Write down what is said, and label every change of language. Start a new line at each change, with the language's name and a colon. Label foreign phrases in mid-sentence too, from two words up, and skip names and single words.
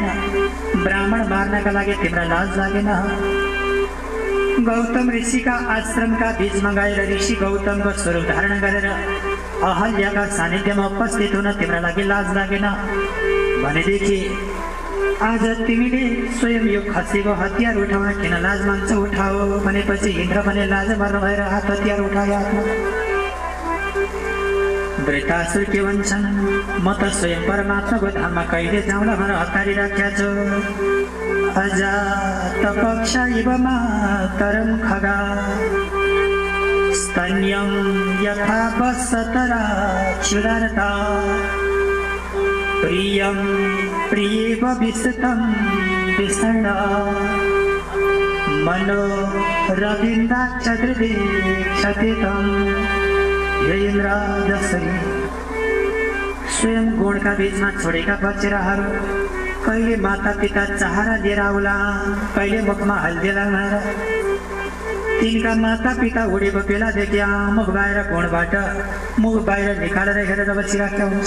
Nepali: ब्राह्मण मार्नका लागि तिमीलाई लाज लागेन। गौतम ऋषिका आश्रमका बीचमा गएर ऋषि गौतमको स्वरूप धारण गरेर अहल्याका सानिध्यमा उपस्थित हुन तिम्रो लागि लाज लागेन भनेदेखि आज तिमीले स्वयं यो खसेको हतियार उठाउन किन लाज मान्छौ? उठाओ भनेपछि इन्द्र पनि लाज मर्न भएर हात हतियार उठायो हातमा। वृतासुर के भन्छन्? म त स्वयं परमात्माको धाममा कहिले जाउँला भनेर हतारी राखेका छु।
Sanskrit: अजात पक्ष इव मातरं खगा स्तन्यं यथा वसतरा क्षुधारता प्रियं प्रियेव विसतं विसर्णा मनो रविन्दाक्षद्रिदे क्षतितम्।
Nepali: हे इन्द्र, जसरी स्वयं गुणका बीचमा छोडेका बच्चाहरू कहिले माता पिता चाहरा लिएर आउला, कहिले मुखमा हल्दी लगाएर तिनका माता पिता उडेको बेलादेखि मुख बाहिर गुणबाट मुख बाहिर निकालेर हेरेर बसिरहेका हुन्छ।